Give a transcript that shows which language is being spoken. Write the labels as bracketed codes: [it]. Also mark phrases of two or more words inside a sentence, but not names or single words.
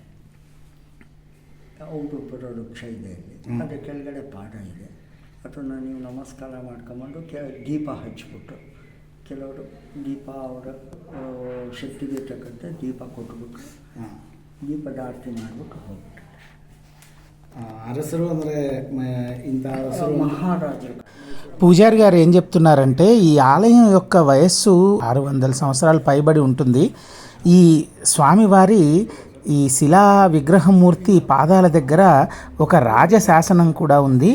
[kn] ಔಡುಪುರ ವೃಕ್ಷ ಇದೆ ಇಲ್ಲಿ, ಅದರ ಕೆಳಗಡೆ ಪಾದ ಇದೆ. ಅದನ್ನು ನೀವು ನಮಸ್ಕಾರ ಮಾಡ್ಕೊಂಬಂದು ದೀಪ ಹಚ್ಬಿಟ್ಟು, ಕೆಲವರು ದೀಪ ಅವರ ಶಕ್ತಿಗೆ ತಕ್ಕಂತೆ ದೀಪ ಕೊಟ್ಬಿಟ್ಟು ದೀಪದ ಆರತಿ ಮಾಡಿಬಿಟ್ಟು ಹೋಗ್ತಾರೆ. అరసరు ಅಂದರೆ ఇంత అరసరు [te] మహారాజులు. పూజారి గారు ఏం చెప్తున్నారంటే ఈ ఆలయం యొక్క వయస్సు 600 సంవత్సరాలు పైబడి ఉంటుంది. ఈ స్వామివారి ఈ శిలా విగ్రహమూర్తి పాదాల దగ్గర ఒక రాజశాసనం కూడా ఉంది.